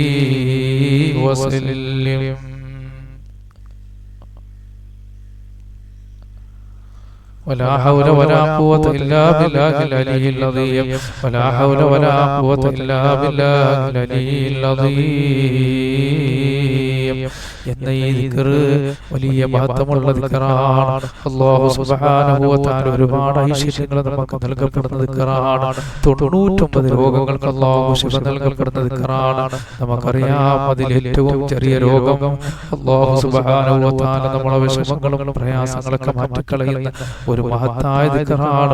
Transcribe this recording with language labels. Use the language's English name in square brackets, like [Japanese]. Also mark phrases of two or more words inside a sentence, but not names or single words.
[Arabic] وسلم ولا حول ولا قوة إلا بالله العلي العظيم ولا حول ولا قوة إلا بالله العلي العظيم [Malayalam] എന്ന ഈ ദിക്റ് വലിയ മഹത്വമുള്ള ദിക്റാണ്. [Arabic] الله سبحانه وتعالى [Malayalam] ഒരുപാട് ഐശ്വര്യങ്ങൾ നമുക്ക് നൽകപ്പെടുന്ന ദിക്റാണ്. 99 രോഗങ്ങൾക്ക് അല്ലാഹു ശിഫ നൽകപ്പെടുന്ന ദിക്റാണ്. നമുക്കറിയാം അതിൽ ഏറ്റവും ചെറിയ രോഗം [Arabic] الله سبحانه وتعالى [Malayalam] നമ്മുടെ വിഷമങ്ങളും പ്രയാസങ്ങളൊക്കെ മാറ്റിക്കളയുന്ന ഒരു മഹത്തായ ദിക്റാണ്.